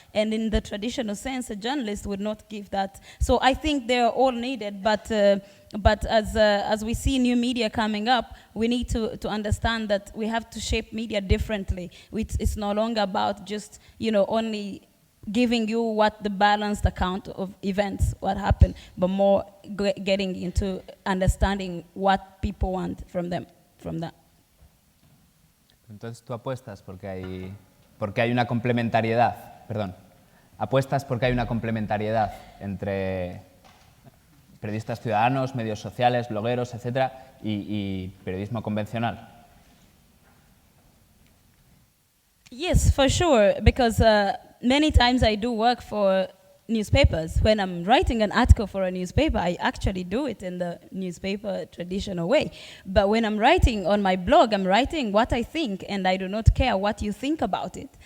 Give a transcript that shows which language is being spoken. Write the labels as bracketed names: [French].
[English] And in the traditional sense, a journalist would not give that. So I think they're all needed, but as we see new media coming up, we need to understand that we have to shape media differently. It's no longer about just only giving you what the balanced account of events, what happened, but more getting into understanding what people want from them, from that. [Spanish] Entonces tú apuestas porque hay una complementariedad, apuestas porque hay una complementariedad entre periodistas ciudadanos, medios sociales, blogueros, etcétera, y periodismo convencional. [English] Yes, for sure, because many times I do work for newspapers. When I'm writing an article for a newspaper, I actually do it in the newspaper traditional way. But when I'm writing on my blog, I'm writing what I think, and I do not care what you think about it.